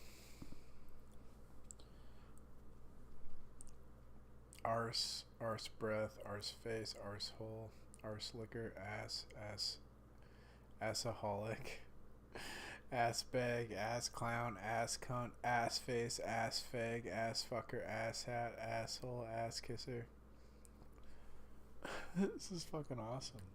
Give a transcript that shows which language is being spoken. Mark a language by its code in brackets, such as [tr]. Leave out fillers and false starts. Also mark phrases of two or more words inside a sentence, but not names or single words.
[en] Arse, arse breath, arse face, arse hole, arse liquor, ass, assaholic, ass bag, ass clown, ass cunt, ass face, ass fag, ass fucker, ass hat, asshole, ass kisser. This is fucking awesome.